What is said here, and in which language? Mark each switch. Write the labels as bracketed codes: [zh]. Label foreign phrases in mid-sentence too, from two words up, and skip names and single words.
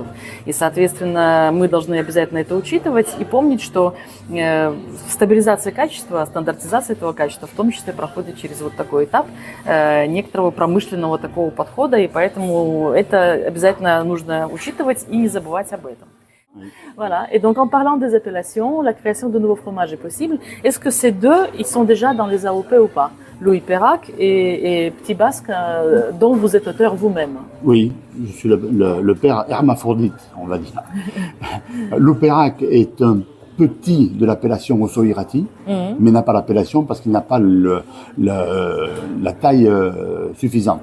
[ru] И, соответственно, мы должны обязательно это учитывать и помнить, что стабилизация качества, стандартизация этого качества в том числе проходит через вот такой этап некоторого промышленного такого подхода, и поэтому это обязательно нужно учитывать и не забывать об этом. [fr] Voilà. Et donc, en parlant des appellations, la création de nouveaux fromages est possible. Est-ce que ces deux, ils sont déjà dans les AOP ou pas? Louis Perrac et Petit Basque, dont vous êtes auteur vous-même. Oui, je suis le père hermaphrodite, on va dire. Louis Perrac est un petit de l'appellation Osso-Iraty, mais n'a pas l'appellation parce qu'il n'a pas la taille suffisante.